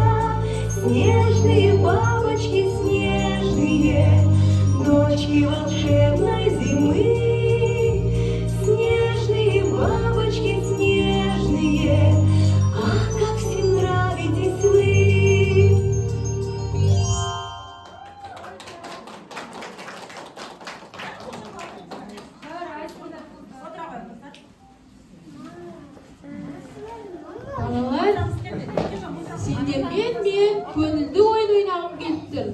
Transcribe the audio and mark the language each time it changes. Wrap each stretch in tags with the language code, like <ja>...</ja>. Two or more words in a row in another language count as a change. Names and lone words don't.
<ru>Снежные бабочки снежные, дочки волшебной зимы. Снежные бабочки снежные, ах, как всем нравитесь вы.</ru> <kk>Балалар, сендермен мен көңілді ойын ойнағым келіп тұр.</kk>